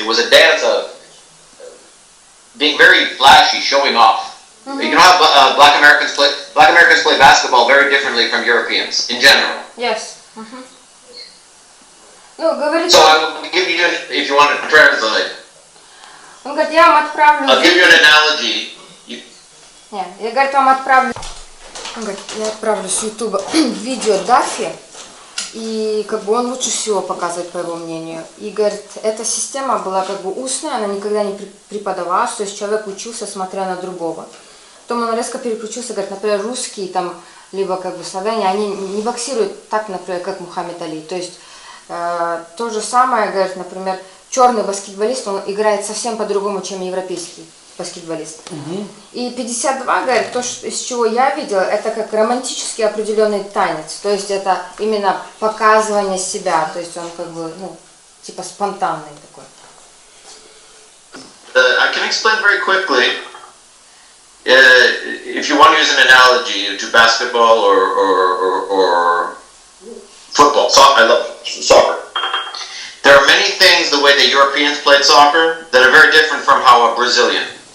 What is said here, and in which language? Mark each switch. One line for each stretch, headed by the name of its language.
English: It was a dance of being very flashy, showing off. You know how Black Americans play basketball very differently from Europeans in general. Yes.
Russian: Ну, говорит,
English: So I will give you, if you want to translate,
Russian: он говорит, я вам отправлю.
English: I'll give you an analogy.
Russian: Нет, я, говорит, вам отправлю. Он говорит, я отправлю с Ютуба видео Даффи, и как бы он лучше всего показывает, по его мнению. И говорит, эта система была как бы устная, она никогда не преподавалась, то есть человек учился, смотря на другого. потом он резко переключился, говорит, например, русские там, либо как бы славяне, они не боксируют так, например, как Мухаммед Али. То есть то же самое, говорит, например, черный баскетболист, он играет совсем по-другому, чем европейский баскетболист. И 52, говорит, то, из чего я видела, это как романтический определенный танец. То есть это именно показывание себя. То есть он как бы, ну, типа спонтанный такой.
English: I can explain very quickly. If you want to use an analogy to basketball or football, I love soccer. There are many things the way the Europeans played soccer that are very different from how a Brazilian.